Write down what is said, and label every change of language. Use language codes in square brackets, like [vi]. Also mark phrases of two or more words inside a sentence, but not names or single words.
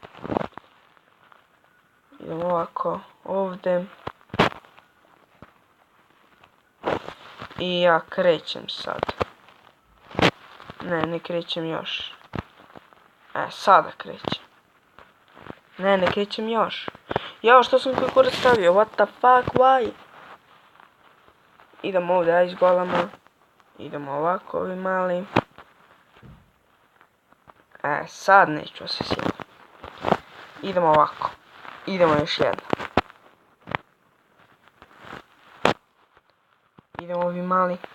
[hr] Idemo ovako. Ovdje. I ja krećem sad. Ne krećem još. Sada krećem. Ne krećem još. Jao, što sam koji kurac stavio? [en] What the fuck, why? [hr] Idemo ovdje [en] ice golema. [hr] Idemo ovako, ovi mali. Sad neću se sjetiti. Idemo ovako. Idemo još jedno. Idemo ovi mali.